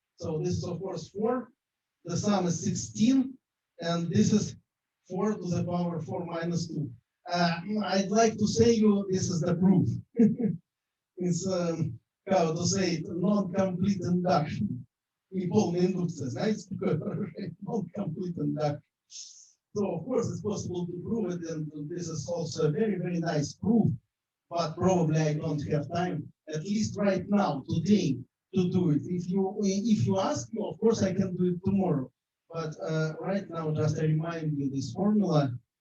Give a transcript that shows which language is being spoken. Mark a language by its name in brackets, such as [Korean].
[English] So this is of course 4. The sum is 16. And this is 4 to the power 4 minus 2. I'd like to say you this is the proof. It's how to say it, non-complete induction. [Russian] Неполная индукция, знаете, такое выражение, [English] non-complete induction. So of course it's possible to prove it, and this is also a very, very nice proof, but probably I don't have time, at least right now, today, to do it. If you ask me, of course I can do it tomorrow. But right now, just I remind you this formula.